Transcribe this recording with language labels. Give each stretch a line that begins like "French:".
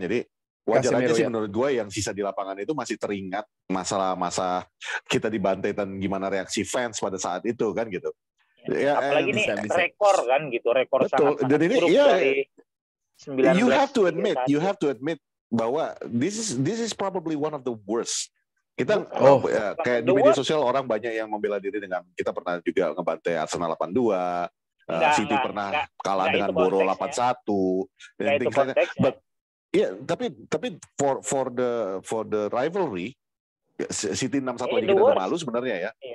Indonesian: Jadi wajar aja sih menurut gue yang sisa di lapangan itu masih teringat masa kita dibantai dan gimana reaksi fans pada saat itu kan gitu. Ya, apalagi ini rekor kan gitu, rekor sangat buruk dari 19.
English: You have to admit
Indonesian: bahwa
English: this is probably one of the worst.
Indonesian: Kita kayak di media sosial orang banyak yang membela diri dengan kita pernah juga ngebantai Arsenal 8-2, City pernah kalah dengan Boro 8-1 dan
English: things like that. But
Indonesian: tapi
English: for the rivalry
Indonesian: City 6-1 aja kita udah malu sebenarnya ya.